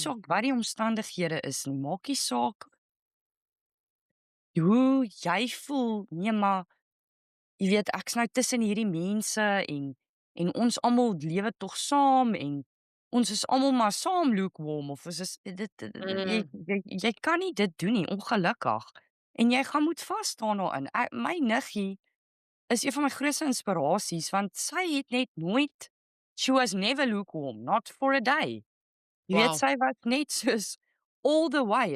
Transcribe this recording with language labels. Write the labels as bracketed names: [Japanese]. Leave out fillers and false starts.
[Afrikaans] saak wat die omstandighede is nie, maak nie saak hoe jy voel nie, maar jy weet ek's nou tussen hierdie mense en ons almal lewe tog saam en ons is almal maar saam lukewarm of ons is mm, jy kan nie dit doen nie, ongelukkig. En jy gaan moet vas staan daarin. My niggie is een van my grootste inspirasies want sy het net nooit [English] she was never lukewarm, not for a day. [Afrikaans] Jy weet wow. sy was net soos [English] all the way.